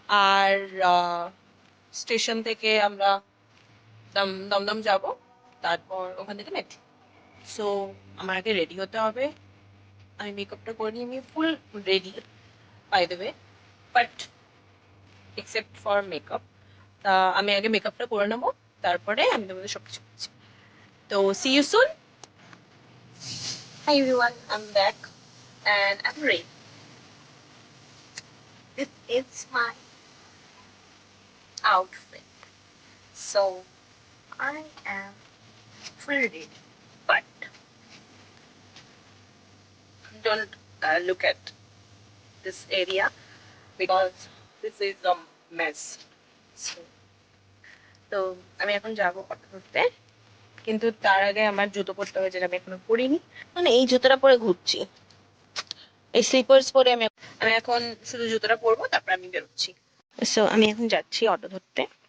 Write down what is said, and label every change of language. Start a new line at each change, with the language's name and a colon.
Bangla: আর station থেকে আমরা দমদম যাব, তারপর ওখান থেকে মেট্রো। সো আমার আগে রেডি হতে হবে। আমি মেকআপটা করে নিই, আমি
English: Full ready by the way, but except for makeup.
Bangla: তা আমি আগে মেকআপটা করে নেবো, তারপরে আমি তোমাদের সব কিছু বলছি।
English: তো see you soon. Hi everyone, I'm back and I'm ready. This is my outfit. So I am fully ready, but don't look at this area because this is a mess.
Bangla: তো আমি এখন যাবো অটো ধরতে, কিন্তু তার আগে আমার জুতো পরতে হবে, যেটা আমি এখনো পরিনি। মানে এই জুতোটা পরে ঘুরছি, এই স্লিপার্স পরে আমি আমি এখন শুধু জুতোটা পরবো, তারপর আমি বেরোচ্ছি। সো আমি এখন যাচ্ছি অটো ধরতে।